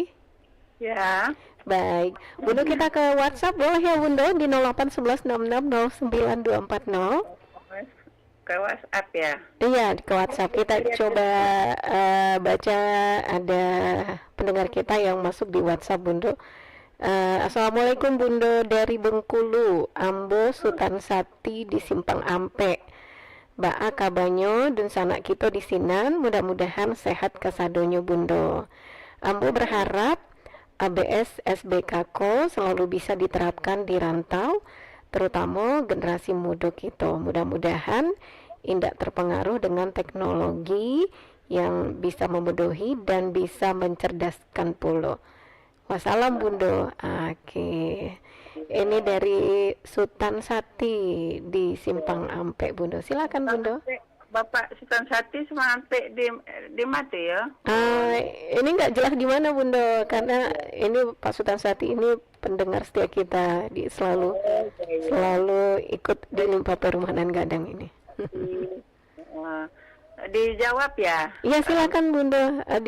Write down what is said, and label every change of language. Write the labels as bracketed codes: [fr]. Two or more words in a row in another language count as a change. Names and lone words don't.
[id] Ya. Baik, Bundo, kita ke WhatsApp boleh ya Bundo di 0811660924. Ke WhatsApp ya? Iya, ke WhatsApp. Kita coba baca, ada pendengar kita yang masuk di WhatsApp, Bundo. Assalamualaikum Bundo, dari Bengkulu, Ambo Sultan Sati di Simpang Ampe. [min] Ba'a kabanyo dan sanak kita di sinan, mudah-mudahan sehat kasadonyo Bundo. [id] Ambo berharap ABS SBK ko selalu bisa diterapkan di rantau, terutama generasi muda kita. Mudah-mudahan tidak terpengaruh dengan teknologi yang bisa membodohi dan bisa mencerdaskan pula. Wassalam Bundo. Oke. Ini dari Sultan Sati di Simpang Ampe, Bundo. Silakan Bundo. Bapak Sultan Sati sampai di mati ya? Ini nggak jelas di mana Bundo, karena ini Pak Sultan Sati ini pendengar setia kita selalu ikut di Limpa Permanen Gadang ini. Dijawab ya. Iya silakan Bunda